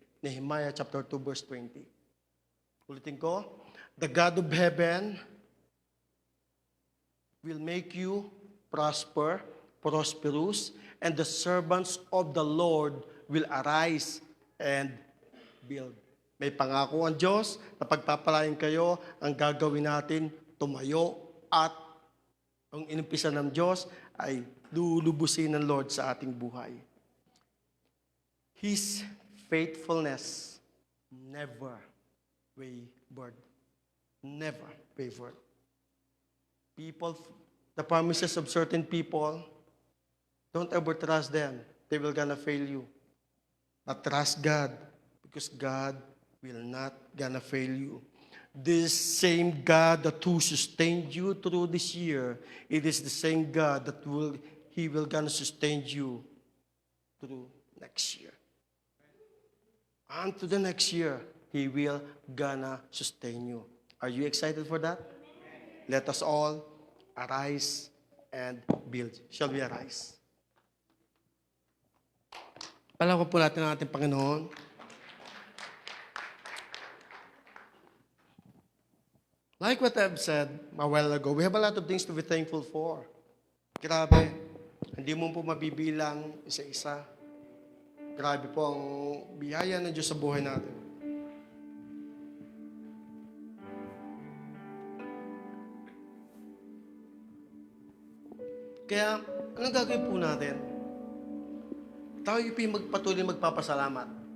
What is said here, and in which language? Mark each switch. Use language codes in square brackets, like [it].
[en] Nehemiah chapter 2 verse 20. [tl] Ulitin ko, [en] the God of heaven will make you prosper, prosperous, and the servants of the Lord will arise and build. [tl] May pangako ang Diyos na pagpapalain kayo, ang gagawin natin, tumayo at ang inumpisa ng Diyos ay lulubusin ng Lord sa ating buhay. [en] His faithfulness never wavered. Never wavered. People, the promises of certain people, don't ever trust them. They will gonna fail you. But trust God, because God will not gonna fail you. This same God that who sustained you through this year, it is the same God that He will gonna sustain you through next year. And to the next year, He will gonna sustain you. Are you excited for that? Let us all arise and build. Shall we arise? [tl] Palawan po natin ang ating Panginoon. [en] Like what I've said a while ago, we have a lot of things to be thankful for. [tl] Grabe. Hindi mo po mabibilang isa-isa. Grabe po ang biyaya ng Diyos sa buhay natin. Kaya, anong gagawin po natin? Tayo po yung magpatuloy magpapasalamat.